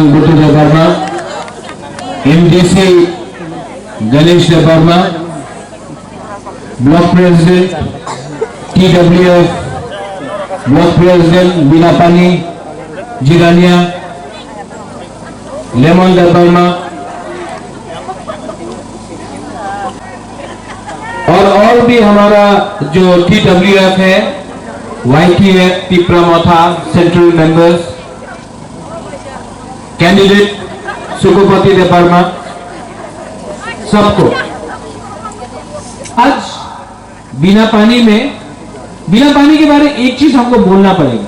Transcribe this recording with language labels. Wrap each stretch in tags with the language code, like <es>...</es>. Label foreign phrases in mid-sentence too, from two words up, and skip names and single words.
<hi>Butu Deparma, MDC Ganesh Deparma,</hi> <en>Block President</en> <hi>TWF,</hi> <en>Block President</en> <hi>Binapani Jirania, Lemon Deparma और भी हमारा जो TWF है, YTF पिपरा मोथा</hi> <en>central members,</en> <hi>कैंडिडेट सुकुपति देपर्मा, सबको आज बिना पानी के बारे में एक चीज हमको बोलना पड़ेगा।</hi>